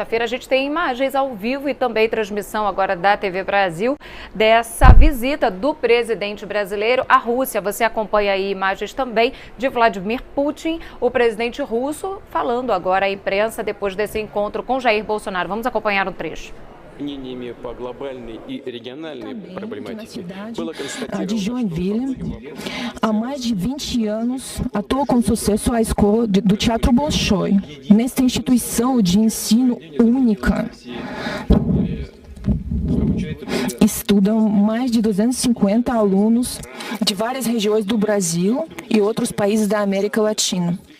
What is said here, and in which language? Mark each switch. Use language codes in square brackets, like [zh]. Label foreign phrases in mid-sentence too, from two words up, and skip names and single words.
[pt] A gente tem imagens ao vivo e também transmissão agora da TV Brasil dessa visita do presidente brasileiro à Rússia. Você acompanha aí imagens também de Vladimir Putin, o presidente russo, falando agora à imprensa depois desse encontro com Jair Bolsonaro. Vamos acompanhar um trecho. [ru] Мнениями по глобальной и региональной проблематике было [pt] de Joinville, há mais de 20 anos, atuou com sucesso a escola do Teatro Bolshoi. Nesta instituição de ensino única, estudam mais de 250 alunos de várias regiões do Brasil e outros países da América Latina.